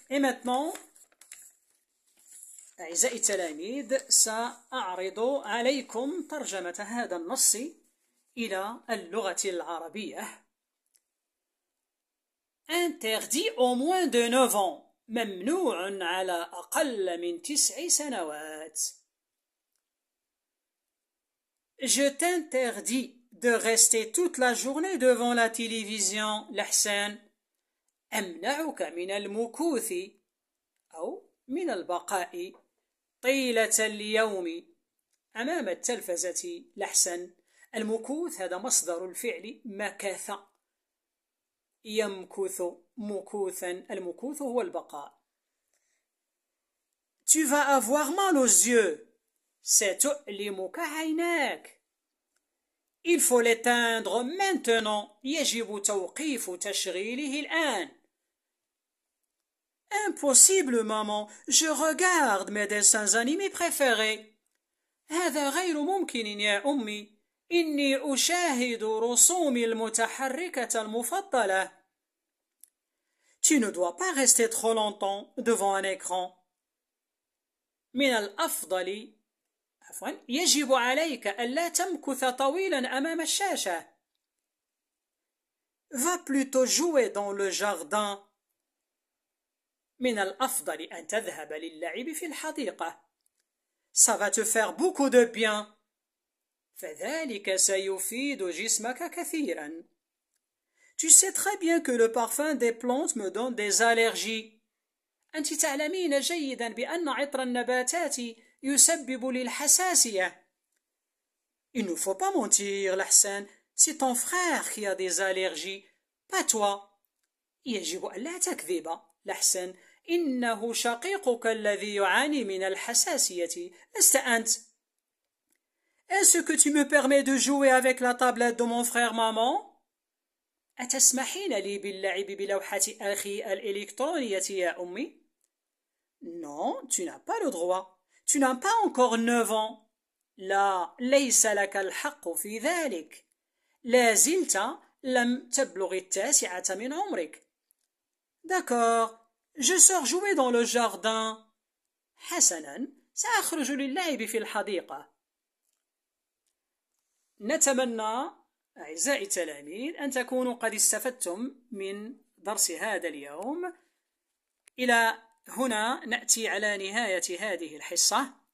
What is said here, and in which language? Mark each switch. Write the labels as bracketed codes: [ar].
[fr] Et maintenant, [ar] أعزائي التلاميذ سأعرض عليكم ترجمة هذا النص إلى اللغة العربية. [fr] interdit au moins de 9 ans. [ar] ممنوع على أقل من 9 سنوات. [fr] Je t'interdis de rester toute la journée devant la télévision. [ar] لحسن أمنعك من المكوث أو من البقاء طيلة اليوم أمام التلفزة. لحسن المكوث هذا مصدر الفعل مكث يمكث مكوثا. المكوث هو البقاء. [fr] Tu vas avoir mal aux yeux. [ar] ستؤلمك عيناك. [fr] Il faut l'éteindre maintenant. [ar] يجب توقيف تشغيله الآن. [fr] Impossible maman, je regarde mes dessins animés préférés. [ar] هذا غير ممكن يا أمي، إني أشاهد رسومي المتحركة المفضلة. [fr] Tu ne dois pas rester trop longtemps devant un écran. [ar] من الأفضل يجب عليك ألا تمكث طويلا أمام الشاشة. [fr] Va plutôt jouer dans le jardin. [ar] من الأفضل أن تذهب للعب في الحديقة. [fr] Ça va te faire beaucoup de bien. [ar] فذلك سيفيد جسمك كثيرا. [fr] Tu sais très bien que le parfum des plantes me donne des allergies. [ar] أنت تعلمين جيدا بأن عطر النباتات يسبب لي الحساسية. [fr] Il ne faut pas mentir, لحسن. C'est ton frère qui a des allergies, pas toi. [ar] يجب ألا تكذب، لحسن. إنه شقيقك الذي يعاني من الحساسية، لست أنت. [fr] Est-ce que tu me permets de jouer avec la tablette de mon frère maman؟ [ar] أتسمحين لي باللعب بلوحة أخي الإلكترونية يا أمي؟ [fr] Non, tu n'as pas le droit. Tu n'as pas encore 9 ans. [ar] لا، ليس لك الحق في ذلك. لا زلت لم تبلغ 9 من عمرك. [fr] D'accord, je sors jouer dans le jardin. [ar] حسنا، سأخرج للعب في الحديقة. نتمنى أعزائي التلاميذ أن تكونوا قد استفدتم من درس هذا اليوم. إلى هنا نأتي على نهاية هذه الحصة.